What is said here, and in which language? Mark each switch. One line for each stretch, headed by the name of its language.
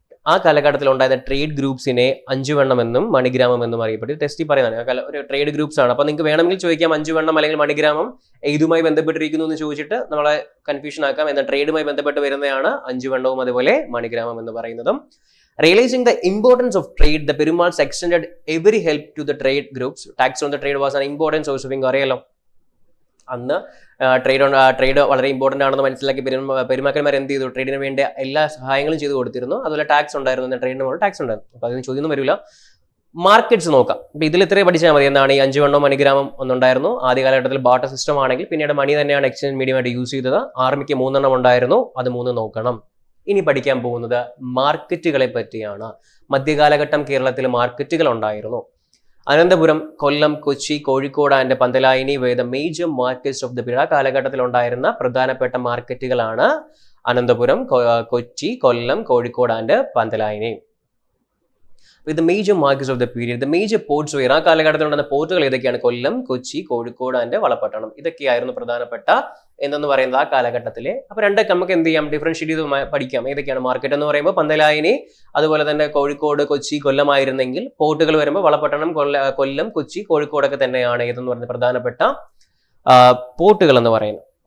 Malayalam: ആ കാലഘട്ടത്തിൽ ഉണ്ടായിരുന്ന ട്രേഡ് ഗ്രൂപ്പ്സിനെ 5 വണ്ണം എന്നും മണിഗ്രാമം എന്നും അറിയപ്പെട്ടു. ടെസ്റ്റ് പറയുന്നതാണ് ഒരു ട്രേഡ് ഗ്രൂപ്പ്സ് ആണ്. അപ്പൊ നിങ്ങൾക്ക് വേണമെങ്കിൽ ചോദിക്കാം 5 വണ്ണം അല്ലെങ്കിൽ മണിഗ്രാമം ഏതുമായി ബന്ധപ്പെട്ടിരിക്കുന്നു എന്ന് ചോദിച്ചിട്ട് നമ്മളെ കൺഫ്യൂഷൻ ആക്കാം. എന്നാൽ ട്രേഡുമായി ബന്ധപ്പെട്ട് വരുന്നതാണ് 5 വണ്ണവും അതുപോലെ മണിഗ്രാമം എന്ന് പറയുന്നതും.
English: Realizing the importance of trade, the Perumals extended every help to the trade groups. Tax on the trade was an important source of income.
Malayalam: അറിയാലോ, അന്ന് ട്രേഡ് വളരെ ഇമ്പോർട്ടൻ്റ് ആണെന്ന് മനസ്സിലാക്കി പെരുമാക്കന്മാർ എന്ത് ചെയ്തു? ട്രേഡിന് വേണ്ടി എല്ലാ സഹായങ്ങളും ചെയ്തു കൊടുത്തിരുന്നു. അതുപോലെ ടാക്സ് ഉണ്ടായിരുന്നു, ട്രേഡിന് മുകളിൽ ടാക്സ് ഉണ്ടായിരുന്നു. അപ്പോൾ അതിന് ചോദ്യമൊന്നും വരില്ല. മാർക്കറ്റ്സ് നോക്കാം. അപ്പോൾ ഇതിൽ ഇത്രയും പഠിച്ചാൽ മതി. എന്താണ്? ഈ 5 വണ്ണവും മണിഗ്രാമം ഒന്നുണ്ടായിരുന്നു. ആദ്യ കാലഘട്ടത്തിൽ ബാർട്ടർ സിസ്റ്റം ആണെങ്കിൽ പിന്നീട് മണി തന്നെയാണ് എക്സ്ചേഞ്ച് മീഡിയമായിട്ട് യൂസ് ചെയ്തത്. ആർമിക്ക് 3 എണ്ണം ഉണ്ടായിരുന്നു, അത് 3 നോക്കണം. ഇനി പഠിക്കാൻ പോകുന്നത് മാർക്കറ്റുകളെ പറ്റിയാണ്. മധ്യകാലഘട്ടം കേരളത്തിൽ മാർക്കറ്റുകൾ ഉണ്ടായിരുന്നു.
English: Ananthapuram, Kollam, Kochi, Kozhikode and Pantalayini were the major markets of the period.
Malayalam: കാലഘട്ടത്തിൽ ഉണ്ടായിരുന്ന പ്രധാനപ്പെട്ട മാർക്കറ്റുകളാണ് അനന്തപുരം, കൊച്ചി, കൊല്ലം, Kozhikode and Panthalayani.
English: With the major markets of the period, the major ports were.
Malayalam: ആ കാലഘട്ടത്തിൽ ഉണ്ടായിരുന്ന പോർട്ടുകൾ ഏതൊക്കെയാണ്? കൊല്ലം, കൊച്ചി, കോഴിക്കോട് ആൻഡ് വളപട്ടണം. ഇതൊക്കെയായിരുന്നു പ്രധാനപ്പെട്ട എന്നു പറയുന്നത് ആ കാലഘട്ടത്തിലെ. അപ്പൊ രണ്ടൊക്കെ നമുക്ക് എന്ത് ചെയ്യാം? ഡിഫറൻഷിയേറ്റ് ചെയ്ത് പഠിക്കാം. ഏതൊക്കെയാണ്? മാർക്കറ്റ് എന്ന് പറയുമ്പോൾ പന്തലായിനി, അതുപോലെ തന്നെ കോഴിക്കോട്, കൊച്ചി, കൊല്ലം ആയിരുന്നെങ്കിൽ പോർട്ടുകൾ വരുമ്പോൾ വളപട്ടണം, കൊല്ലം, കൊച്ചി, കോഴിക്കോടൊക്കെ തന്നെയാണ് ഏതെന്ന് പറയുന്നത് പ്രധാനപ്പെട്ട പോർട്ടുകൾ എന്ന് പറയുന്നത്.